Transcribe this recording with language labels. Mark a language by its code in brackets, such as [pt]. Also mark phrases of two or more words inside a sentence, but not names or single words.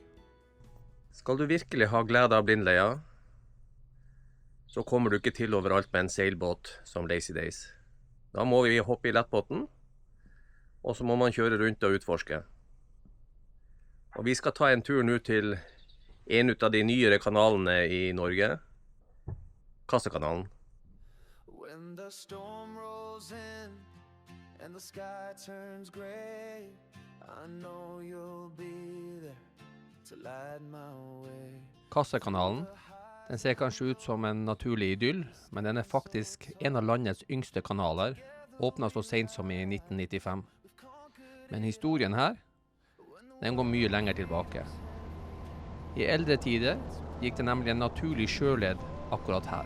[no] Skal du virkelig ha glede av Blindleia, så kommer du ikke til overalt med en seilbåt som Lazy Days. Da må vi hoppe i lettbåten, og så må man kjøre rundt og utforske. Og vi skal ta en tur nå til en av de nyere kanalene i Norge, Kassekanalen. [en] When the storm rolls in and the sky turns gray, I know you'll be there to light my way. [no] Kassekanalen, den ser kanskje ut som en naturlig idyll, men den faktisk en av landets yngste kanaler, åpnet så sent som i 1995. Men historien her, den går mye lenger tilbake. I eldre tider gikk det nemlig en naturlig sjøled akkurat her.